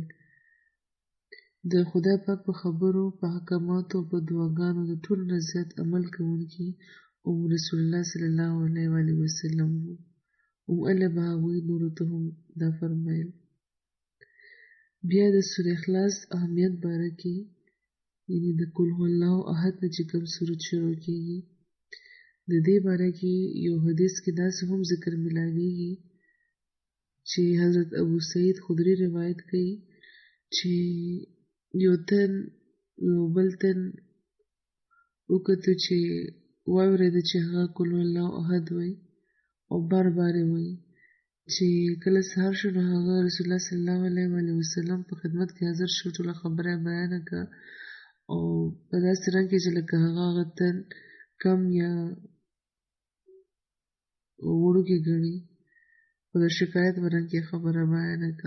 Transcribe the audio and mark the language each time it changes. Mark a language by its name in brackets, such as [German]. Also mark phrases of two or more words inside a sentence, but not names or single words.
[Pashto] د خدای پاک په خبرو، په احکاماتو او په دعاګانو د ټولو نه زیات عمل کوونکي رسول الله [Arabic] صلی الله علیه وسلم [Pashto] وو. الله به هغوی نورو ته هم دا فرمایل. بیا د سورې اخلاص اهمیت باره کې، یعنې د [Arabic] قل هو الله احد [Pashto] نه چې کوم سورت شروع کېږي، د دې باره کې یو حدیث کې داسې هم ذکر ملاویږي چې حضرت ابو سعید خدري روایت کوي چې یو بل تن وکتو چې واورېده چې هغه [Arabic] قل هو الله احد [Pashto] وایي او بار بار یې وایي. چې کله سهار شو نو هغه رسول الله [Arabic] صلی الله علیه وسلم [Pashto] په خدمت کې حاضر شو، ټوله خبره یې بیانه کړه او په داسې رنګ کې چې لکه هغه تن کم یا وړوکی ګڼي، په د شکایت په رنګ کې خبره بیانه کړه.